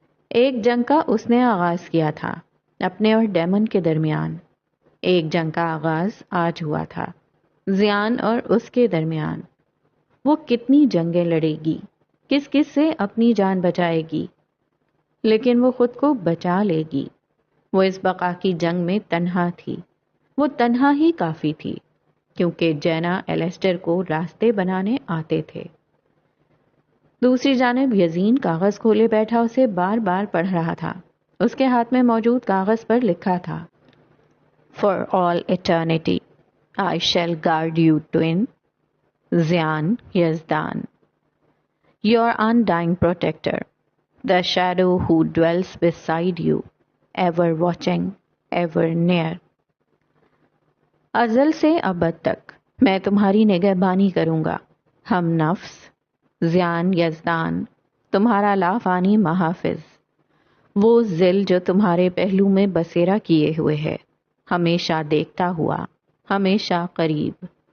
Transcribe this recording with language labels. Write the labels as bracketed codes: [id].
[ur] ایک جنگ کا اس نے آغاز کیا تھا، اپنے اور ڈیمن کے درمیان۔ ایک جنگ کا آغاز آج ہوا تھا، زیان اور اس کے درمیان۔ وہ کتنی جنگیں لڑے گی، کس کس سے اپنی جان بچائے گی، لیکن وہ خود کو بچا لے گی۔ وہ اس بقا کی جنگ میں تنہا تھی۔ وہ تنہا ہی کافی تھی، کیونکہ جینا ایلیسٹر کو راستے بنانے آتے تھے۔ دوسری جانب یزین کاغذ کھولے بیٹھا اسے بار بار پڑھ رہا تھا۔ اس کے ہاتھ میں موجود کاغذ پر لکھا تھا: [en] For all eternity, I shall guard you, twin. [ur] Ziyan Yazdan. [en] Your undying protector, the shadow who dwells beside you, ever watching, ever near. [ur] ازل سے ابد تک میں تمہاری نگہبانی کروں گا، ہم نفس، زیان یزدان، تمہارا لافانی محافظ، وہ ذل جو تمہارے پہلو میں بسیرا کیے ہوئے ہے، ہمیشہ دیکھتا ہوا، ہمیشہ قریب۔